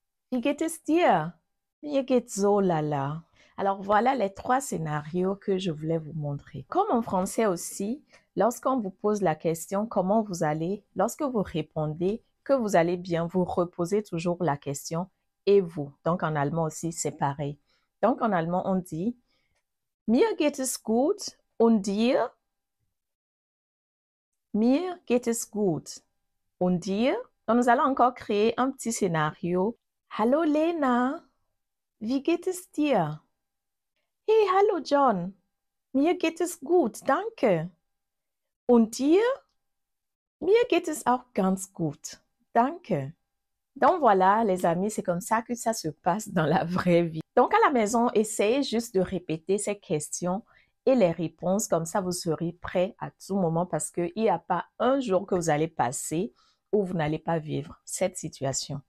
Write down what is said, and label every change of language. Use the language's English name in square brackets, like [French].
[German] Wie geht es dir? Mir geht's so lala. [French] Alors voilà les 3 scénarios que je voulais vous montrer. Comme en français aussi, lorsqu'on vous pose la question comment vous allez, lorsque vous répondez que vous allez bien, vous reposez toujours la question et vous. Donc en allemand aussi, c'est pareil. Donc en allemand, on dit [German] Mir geht es gut und dir? Mir geht es gut und dir? [French] Donc nous allons encore créer un petit scénario. [German] Hallo Lena, wie geht es dir? Hey, hallo John. Mir geht es gut, danke. Und dir? Mir geht es auch ganz gut, danke. [French] Donc voilà, les amis, c'est comme ça que ça se passe dans la vraie vie. Donc à la maison, essayez juste de répéter ces questions et les réponses. Comme ça, vous serez prêts à tout moment parce qu'il n'y a pas un jour que vous allez passer où vous n'allez pas vivre cette situation.